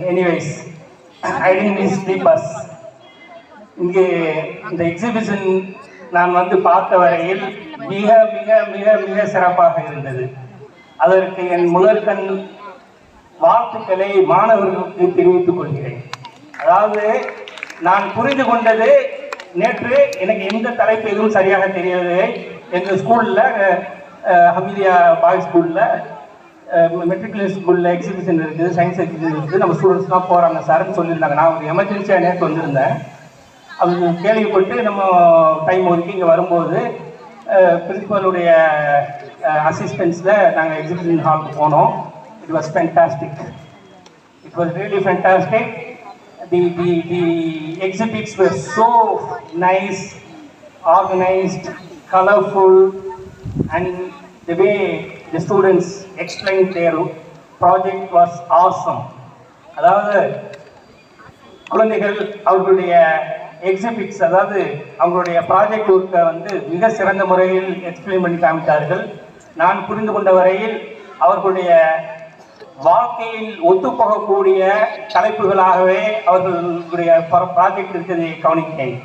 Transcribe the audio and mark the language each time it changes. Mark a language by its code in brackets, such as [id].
[en] Anyways, I didn't miss the bus. [ta] இங்கே இந்த exhibition நான் வந்து பார்த்த வரையில் மிக மிக மிக மிக சிறப்பாக இருந்தது. அதற்கு என் முதற்கண் வாழ்த்துக்களை மாணவர்களுக்கு தெரிவித்துக் கொள்கிறேன். அதாவது நான் புரிந்து கொண்டது, நேற்று எனக்கு எந்த தலைப்பு எதுவும் சரியாக தெரியவில்லை. எங்கள் ஸ்கூலில் ஹமீதியா பாய்ஸ் ஸ்கூலில் மெட்ரிகுலேஷன் ஸ்கூலில் எக்ஸிபிஷன் இருக்குது, சயின்ஸ் எக்ஸிபிஷன் இருக்குது, நம்ம ஸ்டூடெண்ட்ஸ்லாம் போகிறாங்க சார்ன்னு சொல்லியிருந்தாங்க. நான் ஒரு எமர்ஜென்சியாக நேற்று வந்திருந்தேன். அது கேள்விப்பட்டு நம்ம டைம் ஒதுக்கி இங்கே வரும்போது பிரின்சிபலுடைய அசிஸ்டன்ஸில் நாங்கள் எக்ஸிபிஷன் ஹாலுக்கு போனோம். [en] It was fantastic. It was really fantastic. The exhibits were so nice, organized, colorful, and the way the students explained their project was awesome. [ta] அதாவது குழந்தைகள் அவர்களுடைய எக்ஸிபிட்ஸ், அதாவது அவங்களுடைய ப்ராஜெக்ட் ஒர்க்கை வந்து மிக சிறந்த முறையில் எக்ஸ்பிளைன் பண்ணி காமித்தார்கள். நான் புரிந்து கொண்ட வரையில் அவர்களுடைய வாழ்க்கையில் ஒத்துப்போகக்கூடிய தலைப்புகளாகவே அவர்களுடைய ப்ராஜெக்ட் இருக்கிறதை கவனிக்கிறேன்.